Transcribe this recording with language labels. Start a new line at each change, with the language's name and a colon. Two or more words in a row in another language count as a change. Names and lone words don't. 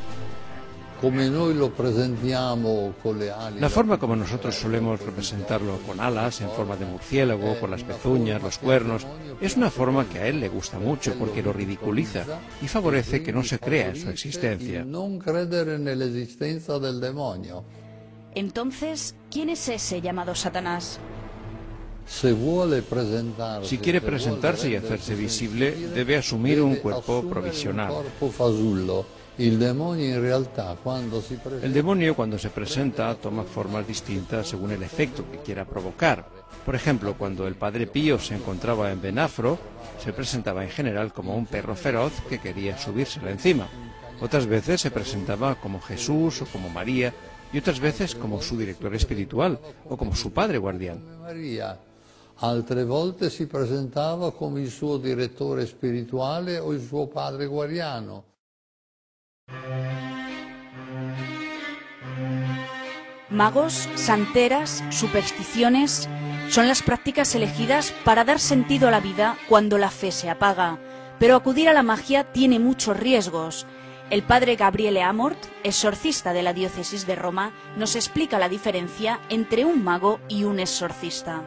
Spanish: La forma como nosotros solemos representarlo con alas, en forma de murciélago, con las pezuñas, los cuernos, es una forma que a él le gusta mucho porque lo ridiculiza y favorece que no se crea en su existencia. Entonces, ¿quién es ese llamado Satanás? Si quiere presentarse y hacerse visible, debe asumir un cuerpo provisional.
Italian: Il demonio in realtà quando si presenta...
Spanish: El demonio, cuando se presenta, toma formas distintas según el efecto que quiera provocar. Por ejemplo, cuando el Padre Pío se encontraba en Benafro, se presentaba en general como un perro feroz que quería subírsele encima. Otras veces se presentaba como Jesús o como María, y otras veces como su director espiritual o como su padre guardián. Maria.
Italian: Altre volte si presentava come il suo direttore spirituale o il suo padre guardiano.
Spanish: Magos, santeras, supersticiones son las prácticas elegidas para dar sentido a la vida cuando la fe se apaga. Pero acudir a la magia tiene muchos riesgos. El padre Gabriele Amort, exorcista de la diócesis de Roma, nos explica la diferencia entre un mago y un exorcista.